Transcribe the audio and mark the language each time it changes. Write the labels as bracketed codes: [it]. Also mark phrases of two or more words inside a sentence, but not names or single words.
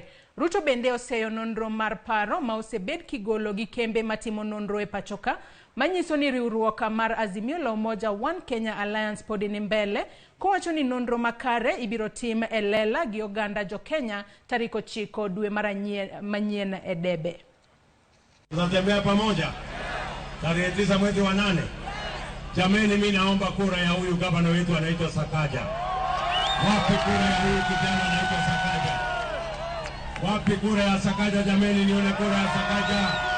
[luo] Ruto bende oseyo nonro mar paro ma osebed kigolo gi kembe matimo nonro e pacho ka manyiso ni riwruok mar Azimio la Umoja One Kenya Alliance pod ni mbele kowacho ni nonro makare ibiro tim e lela gi oganda jo Kenya tarehe 9 dwe manyien e debe. [sw] Tunatembea pamoja tarehe 9 mwezi wa 8. Jameni, mimi naomba kura ya huyu gavana wetu anaitwa Sakaja. Wapi kura ya huyu kijana anaitwa Sakaja? Wapi kura ya Sakaja jameni, nione kura ya Sakaja.